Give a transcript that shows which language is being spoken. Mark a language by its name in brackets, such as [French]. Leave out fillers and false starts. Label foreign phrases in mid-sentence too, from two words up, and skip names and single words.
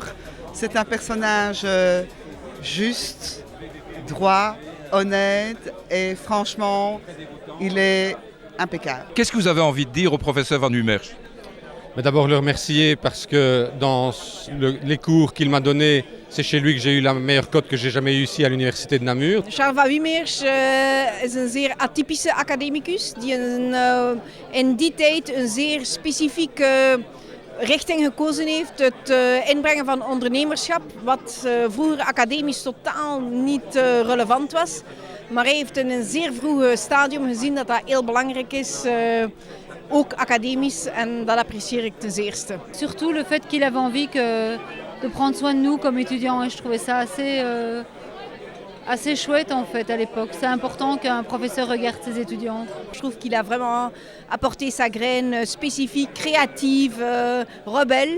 [French] C'est un personnage juste, droit, honnête et franchement, il est impeccable. Qu'est-ce que vous avez envie de dire au professeur Van Wimmersch? D'abord le remercier parce que dans les cours qu'il m'a donnés, c'est chez lui que j'ai eu la meilleure cote que j'ai jamais eue ici à l'université de Namur. [Dutch] Charles Van Wimmersch is een zeer atypische academicus die in die tijd een zeer specifieke richting gekozen heeft. Het inbrengen van ondernemerschap, wat vroeger academisch totaal niet relevant was. Maar hij heeft in een zeer vroeg stadium gezien dat dat heel belangrijk is, ook academisch, en dat apprecieer ik ten zeerste. [French] Surtout le fait qu'il avait envie de prendre soin de nous comme étudiants, et je trouvais ça assez chouette en fait à l'époque. C'est important qu'un professeur regarde ses étudiants. Je trouve qu'il a vraiment apporté sa graine spécifique, créative, rebelle.